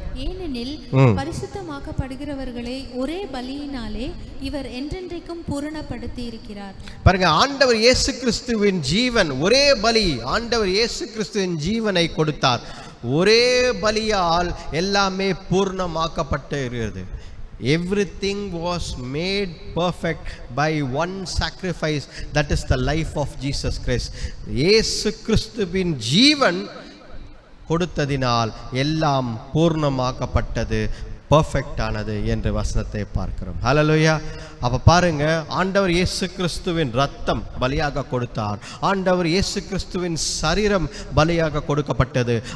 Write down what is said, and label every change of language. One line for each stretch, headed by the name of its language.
Tamil: ஏனெனில் பரிசுத்தமாக்கப்படுகிறவர்களை ஒரே பலியினாலே இவர் என்றென்றைக்கும் பூரணப்படுத்தி இருக்கிறார். பாருங்க, ஆண்டவர் இயேசு கிறிஸ்துவின் ஜீவன், ஒரே பலி. ஆண்டவர் இயேசு கிறிஸ்துவின் ஜீவனை கொடுத்தார். ஒரே பலியால் எல்லாமே பூர்ணமாக்கப்பட்டு இருக்கிறது.
English: Everything was made perfect by one sacrifice, that is the life of Jesus Christ.
Tamil: இயேசு கிறிஸ்துவின் ஜீவன் கொடுத்ததினால் எல்லாம் பூர்ணமாக்கப்பட்டது, பெர்ஃபெக்ட் ஆனது என்று வசனத்தை பார்க்கிறோம். ஹல்லேலூயா. அப்ப பாருங்க, ஆண்டவர் இயேசு கிறிஸ்துவின் ரத்தம் பலியாக கொடுத்தார். ஆண்டவர் இயேசு கிறிஸ்துவின் சரீரம் பலியாக கொடுக்கப்பட்டது.